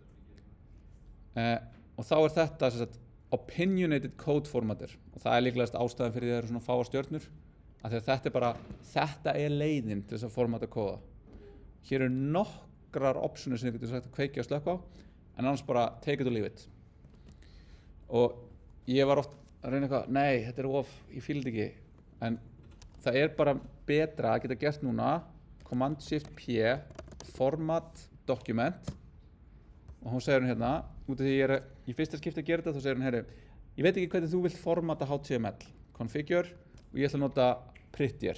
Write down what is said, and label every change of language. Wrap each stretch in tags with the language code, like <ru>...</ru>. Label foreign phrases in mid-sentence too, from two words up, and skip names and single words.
<is>Og þá er þetta sagt,</is> <en>opinionated code formatter</en> <is>og það er líklegast ástæðan fyrir því að það eru svona fáa stjörnur af því að þetta er leiðin til þess að formata kóða. Hér eru nokkrar optionir sem þið getur sagt að kveikja og slökkva á en annars bara</is> <en>take it or leave it.</en> <is>Og ég var oft að reyna eitthvað, nei, þetta er ég fíla þetta ekki en það er bara betra að geta gert núna</is> <en>Command Shift P format document</en> <is>og hún segir hún hérna, út af því ég í fyrsta skipti að gera þetta, þá segir hún, herri, ég veit ekki hvernig þú vilt formata HTML, configure, og ég ætla að nota prettier.</is>